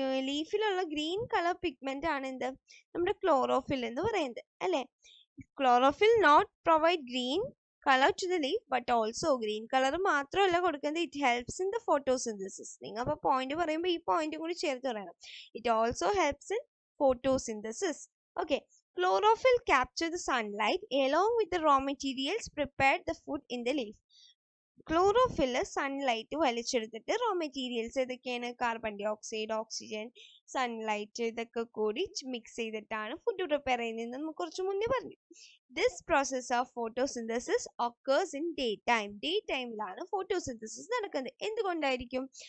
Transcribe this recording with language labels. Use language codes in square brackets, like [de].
[ml] ലീഫിലുള്ള green colour pigment ആണ് എന്ത്? നമ്മുടെ ക്ലോറോഫിൽ എന്ന് പറയുന്നത് അല്ലെ. [en] chlorophyll not provide green colour to the leaf but also [ml] green colour മാത്രമല്ല കൊടുക്കുന്നത്, [en] It helps in the photosynthesis. [ml] നിങ്ങൾ അപ്പോൾ പോയിന്റ് പറയുമ്പോൾ ഈ പോയിന്റ് കൂടി ചേർത്ത് പറയണം. [en] It also helps in photosynthesis. Okay, chlorophyll capture the sunlight along with the raw materials prepared the food in the leaf. [ml] Chlorophyll sunlight വലിച്ചെടുത്തിട്ട് raw materials ഏതൊക്കെയാണ്? Carbon dye oxide, oxygen, sunlight ഇതൊക്കെ കൂടി mix ചെയ്തിട്ടാണ് food prepare ചെയ്യുന്നത്. നമുക്ക് കുറച്ച് മുന്നേ പറഞ്ഞു. [en] This process of photosynthesis occurs in daytime. [ml] Day ടൈമിലാണ് ഫോട്ടോസിന്തസിസ് നടക്കുന്നത്. എന്തുകൊണ്ടായിരിക്കും?